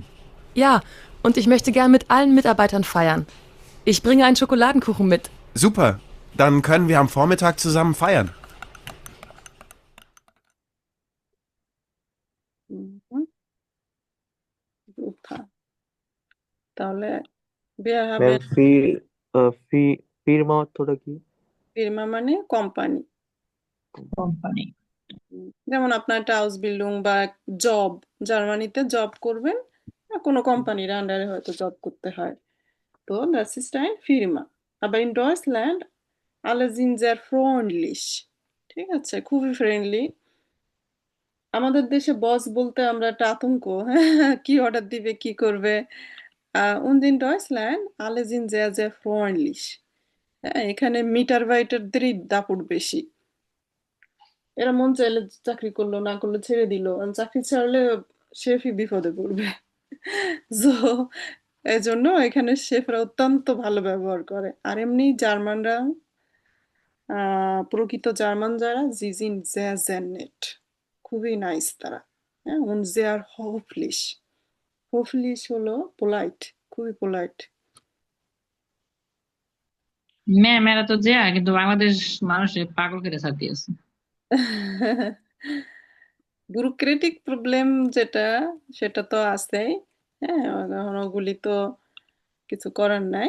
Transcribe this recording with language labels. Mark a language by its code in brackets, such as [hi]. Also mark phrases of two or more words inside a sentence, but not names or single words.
[de] Ja, und ich möchte gern mit allen Mitarbeitern feiern. Ich bringe einen Schokoladenkuchen mit. Super. Dann können wir am Vormittag zusammen feiern. Mhm. Super. [bn] তাহলে wir ম্যাম [de] haben [bn] ফিরমা অর্থটা কি? ফিরমা মানে কোম্পানি। কোম্পানি। যেমন আপনার একটা [en] house building [bn] বা জব, জার্মানিতে জব করবেন, কোনো কোম্পানির আন্ডারে হয়তো জব করতে হয়, তো [de] das ist ein Firma. Aber in Deutschland alle sind sehr freundlich. [bn] ঠিক আছে, খুবই ফ্রেন্ডলি। আমাদের দেশে বস বলতে আমরা একটা আতঙ্ক, কি অর্ডার দিবে, কি করবে। [de] Und in Deutschland alle sind sehr, sehr freundlich. [bn] হ্যাঁ, এখানে মিটারবাইটারদেরই দাপট বেশি। এরা মন চাইলে চাকরি করলো, না করলে ছেড়ে দিল। আর চাকরি ছাড়লে শেফই বিপদে পড়বে। সো এজন্য এখানে শেফরা অত্যন্ত ভালো ব্যবহার করে। আর এমনি জার্মানরা, প্রকৃত জার্মান যারা, [de] sie sind sehr, sehr nett. [bn] খুবই নাইস তারা। হ্যাঁ, [de] und sehr höflich. [bn] höflich হলো polite, খুবই polite. ম্যাম এরা তো যা কিন্তু বাংলাদেশ মানুষের পাগল করে ছাড়তেছে। [en] bureaucratic problem [bn] যেটা সেটা তো আছেই। হ্যাঁ, এখন ওগুলি তো কিছু করার নাই।